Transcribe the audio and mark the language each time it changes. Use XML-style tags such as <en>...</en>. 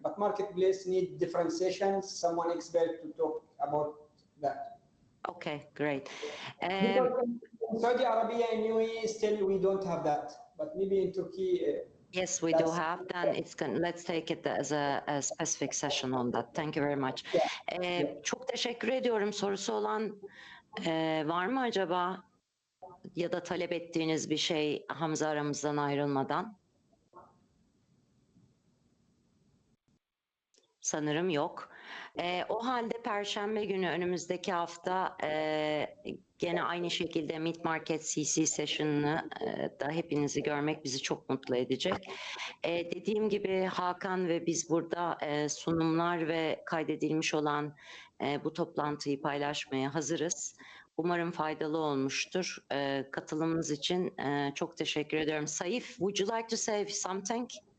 <en>But Marketplace need differentiation, someone expert to talk about that. Okay, great. Because in Saudi Arabia and UAE, still we don't have that. But maybe in Turkey. Yes, we do have. Then let's take it as a specific session on that. Thank you very much.</en> <tr>Çok teşekkür ediyorum. Sorusu olan var mı acaba? Ya da talep ettiğiniz bir şey Hamza aramızdan ayrılmadan? Sanırım yok. O halde Perşembe günü önümüzdeki hafta gene aynı şekilde Mid-Market CC Session'ını da hepinizi görmek bizi çok mutlu edecek. Dediğim gibi Hakan ve biz burada sunumlar ve kaydedilmiş olan bu toplantıyı paylaşmaya hazırız. Umarım faydalı olmuştur. Katılımınız için çok teşekkür ediyorum.</tr> <en>Saif, would you like to say something?</en>